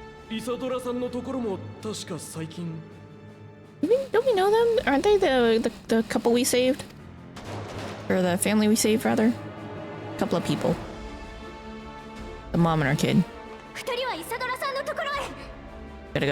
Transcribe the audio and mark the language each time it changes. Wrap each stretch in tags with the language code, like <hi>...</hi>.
<ja>イサドラさんのところも確か最近。</ja> <en>Don't we know them? Aren't they the couple we saved? Or the family we saved, rather? A couple of people. The mom and her kid.</en> <ja>二人はイサドラさんのところへ。</ja>